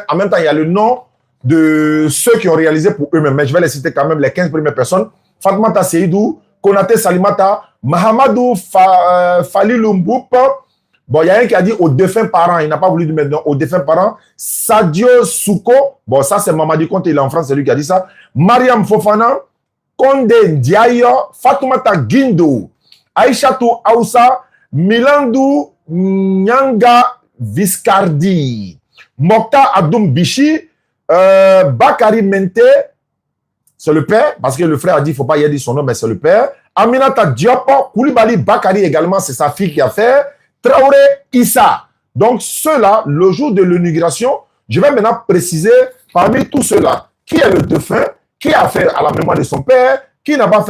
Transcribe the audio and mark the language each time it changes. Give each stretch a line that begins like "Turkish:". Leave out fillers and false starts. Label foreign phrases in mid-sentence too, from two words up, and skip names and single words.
French: En même temps, il y a le nom de ceux qui ont réalisé pour eux-mêmes. Mais je vais les citer quand même, les 15 premières personnes. Fatoumata Seydou, Konate Salimata, Mahamadou Falilou Mboup. Bon, il y a un qui a dit aux défunts parents. Il n'a pas voulu dire maintenant aux défunts parents. Sadio Souko. Bon, ça, c'est Mamadi Conte. Il est en France, c'est lui qui a dit ça. Mariam Fofana. Konde Ndiaye. Fatoumata Guindo. Aïchatou Aoussa. Milandou Nyanga Viscardi. Mokta Abdoum Bichi. Bakari Mente. C'est le père, parce que le frère a dit, il ne faut pas y dire son nom, mais c'est le père. Aminata Diop, Koulibaly Bakari également, c'est sa fille qui a fait. Traoré Issa. Donc, ceux-là, le jour de l'inauguration, je vais maintenant préciser parmi tous ceux-là, qui est le défunt, qui a fait à la mémoire de son père, qui n'a pas fait.